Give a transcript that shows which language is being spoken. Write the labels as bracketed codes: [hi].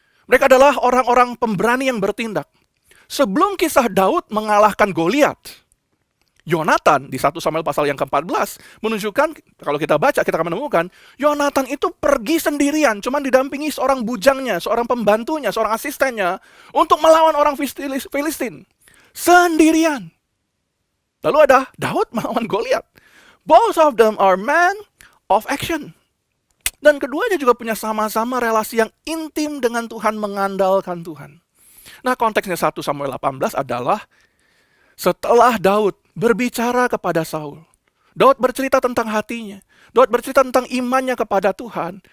[id] Mereka adalah orang-orang pemberani yang bertindak. Sebelum kisah Daud mengalahkan Goliat, Yonatan di 1 Samuel pasal yang ke-14 menunjukkan, kalau kita baca kita akan menemukan Yonatan itu pergi sendirian, cuman didampingi seorang bujangnya, seorang pembantunya, seorang asistennya untuk melawan orang Filistin sendirian. Lalu ada Daud melawan Goliat. [en] Both of them are men of action. [id] Dan keduanya juga punya sama-sama relasi yang intim dengan Tuhan, mengandalkan Tuhan. Nah, konteksnya 1 Samuel 18 adalah setelah Daud berbicara kepada Saul. Daud bercerita tentang hatinya. Daud bercerita tentang imannya kepada Tuhan.